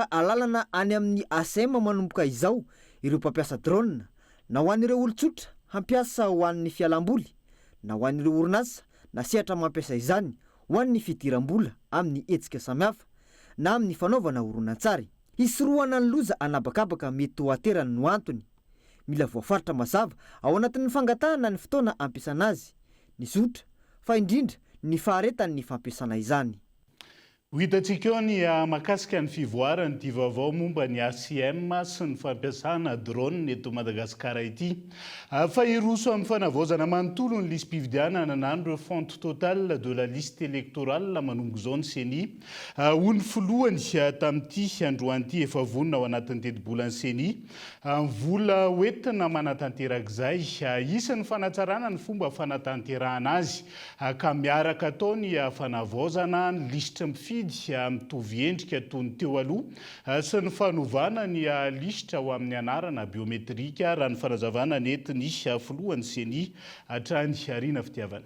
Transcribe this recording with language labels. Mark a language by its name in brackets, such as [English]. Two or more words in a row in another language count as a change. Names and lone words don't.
[Malagasy] alalana any amin'ny ACM manomboka izao ireo mpampiasa drone na ho an'ireo olon-tsotra hampiasa ho an'ny fialam-boly na ho an'ireo orinasa na sehatra mampiasa izany ho an'ny fidiram-bola amin'ny hetsika samihafa na amin'ny fanaovana horonan-tsary hisorohana ny loza anabakabaka mety ho aterany no antony mila voafaritra mazava ao anatin'ny fangatahana ny fotoana ampiasana azy ny zotra fa indrindra ny faharetany ny fampiasana izany ho hitantsika eo ny mahakasika ny fivoarany ity vaovao momba ny ACM sy ny fampiasana drone eto Madagasikara ity fa iroso amin'ny fanavaozana manontolo ny lisy-pividianana n'andro [French] fonte totale de la liste électorale [Malagasy] manomboka izao ny CENI ho ny filohany tamin'ity androan'ity efa vonona ao anatin'ny teti-bolan'ny CENI vola hoentina manatanterak'izay isan'ny fanatsarana ny fomba fanatanterahana azy ka miaraka atao ny fanavaozana ny lisitra mifidy mitovy endrika toy ny teo aloha sy ny fanovana ny lisitra ho amin'ny anarana biometrika raha ny fanazavana netiny filohan'ny CENI hatrany Arina Fitiavana.